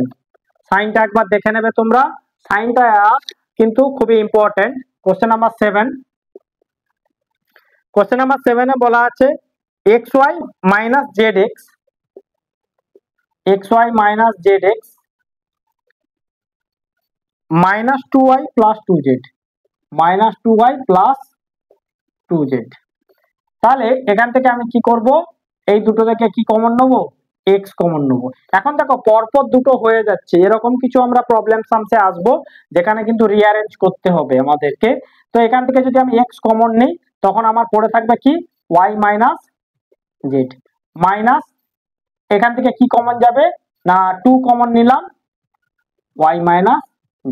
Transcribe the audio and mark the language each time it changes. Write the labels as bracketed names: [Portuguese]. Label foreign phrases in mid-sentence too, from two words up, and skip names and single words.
[Bangla] সাইনটা একবার দেখে নেবে তোমরা, সাইনটা কিন্তু খুবই ইম্পর্টেন্ট। [English] question number [Bangla] 7, [English] question number [Bangla] 7 এ বলা আছে [English] xy minus zx, xy minus zx minus 2y plus 2z, [Bangla] minus 2y plus 2z। তাহলে এখান থেকে আমি কি করব এই দুটো থেকে কি কমন নেব x কমন নেব। এখন দেখো পরপর দুটো হয়ে যাচ্ছে, এরকম কিছু আমরা প্রবলেম সামসে আসবো যেখানে কিন্তু রিঅ্যারেঞ্জ করতে হবে আমাদেরকে। তো এখান থেকে যদি আমি x কমন নেই তখন আমার পড়ে থাকবে কি [English] y minus z, [Bangla] মাইনাস এখান থেকে কি কমন যাবে না 2 কমন নিলাম [English] y minus z।